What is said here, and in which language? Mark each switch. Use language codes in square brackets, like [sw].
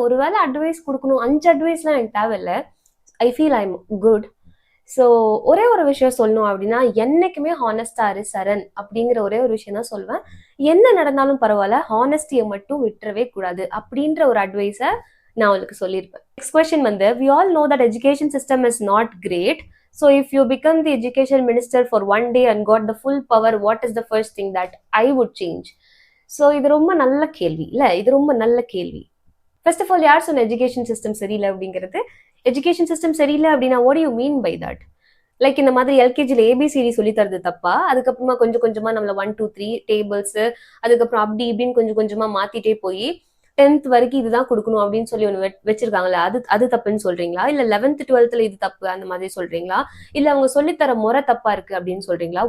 [ta] ஒருவேளை அட்வைஸ் கொடுக்கணும், 5 அட்வைஸ்லாம் எனக்கு தேவையில்லை. [en] I feel I am good. [ta] So ஒரே ஒரு விஷயம் சொல்லணும் அப்படின்னா என்னைக்குமே ஹானஸ்டா இரு சரண் அப்படிங்கிற ஒரே ஒரு விஷயம் தான் சொல்வேன். என்ன நடந்தாலும் பரவாயில்ல, ஹானஸ்டியை மட்டும் விட்டுறவே கூடாது அப்படின்ற ஒரு அட்வைஸை நான் உங்களுக்கு சொல்லியிருப்பேன். [en] Next question வந்து, we all know that education system is not great. So if you become the education minister for one day and got the full power, what is the first thing that I would change? [ta] So இது ரொம்ப நல்ல கேள்வி இல்லை? இது ரொம்ப நல்ல கேள்வி. First of all, யார் சொன்ன எஜுகேஷன் சிஸ்டம் சரியில்லை அப்படிங்கிறது? [en] education system [ta] சரியில்லை அப்படின்னா [en] what do you mean by that? [ta] Like இந்த மாதிரி எல்கேஜியில் ஏபிசிடி சொல்லி தரது தப்பா? அதுக்கப்புறமா கொஞ்சம் கொஞ்சமா நம்மள 1 2 3 டேபிள்ஸ், அதுக்கப்புறம் அப்படி இப்படின்னு கொஞ்சம் கொஞ்சமா மாத்திட்டே போய் 10th வரைக்கும் இதுதான் கொடுக்கணும் அப்படின்னு சொல்லி ஒன்று வச்சிருக்காங்களே, அது தப்புன்னு சொல்றீங்களா? இல்ல 11th 12th இது தப்பு அந்த மாதிரி சொல்றீங்களா? இல்ல அவங்க சொல்லித்தர முறை தப்பா இருக்கு அப்படின்னு சொல்றீங்களா?